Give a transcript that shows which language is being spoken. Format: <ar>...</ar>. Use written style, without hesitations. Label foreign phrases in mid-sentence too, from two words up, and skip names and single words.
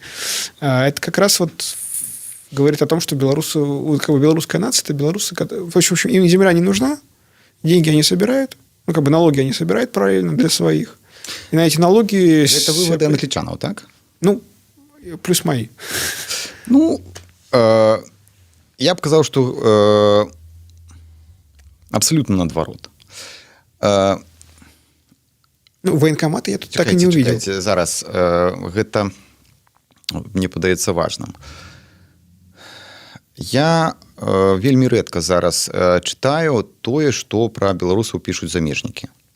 <ru>Это как раз вот говорит о том, что белорусская нация, это белорусы, в общем, им земля не нужна, деньги они собирают, ну, как бы налоги они собирают параллельно для своих. И на эти налоги... Это выводы англичанов, так? Ну, плюс мои.</ru> <be>Ну, я б казав, што абсолютно наадварот.</be> <ru>Ну, военкоматы я тут так і не увидел.</ru> <be>Чакайце, зараз гэта мне падаецца важным. Я вельмі рэдка зараз чытаю тое, што пра беларусаў пішуць замежнікі.</be>